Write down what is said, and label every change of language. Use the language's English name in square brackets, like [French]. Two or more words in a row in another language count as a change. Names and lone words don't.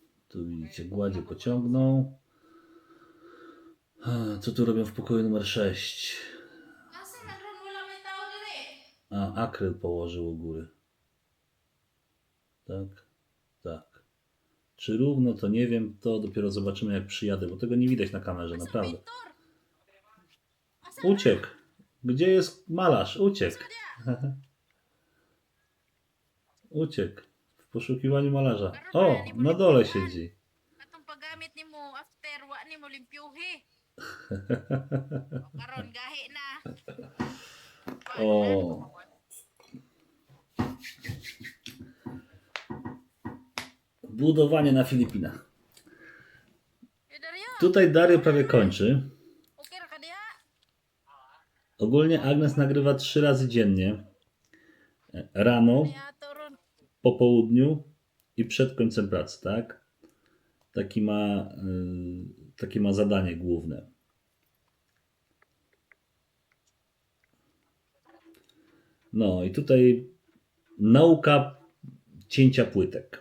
[Polish] Tu widzicie, gładzie pociągną. Co tu robią w pokoju numer 6? [Cebuano] Asa na ron wala may tao dire. [Polish] Akryl położył u góry. Tak, tak. Czy równo, to nie wiem. To dopiero zobaczymy, jak przyjadę, bo tego nie widać na kamerze, naprawdę. [Cebuano] Pintor. Asa [Polish] Uciekł. Gdzie jest malarz? Uciekł. Uciekł. W poszukiwaniu malarza. O, na dole siedzi. [Cebuano] atong paggamit nimo after wa nimo limpyuhi. Karon gahi na. O. [Polish] Budowanie na Filipinach. Dario, Tutaj Dario prawie kończy. [Cebuano] okay ra ka diha? [Polish] Ogólnie Agnes nagrywa 3 razy dziennie. Rano, [Cebuano] Diha to ron. [Polish] po południu i przed końcem pracy, tak? Takie ma zadanie główne. No i tutaj nauka cięcia płytek.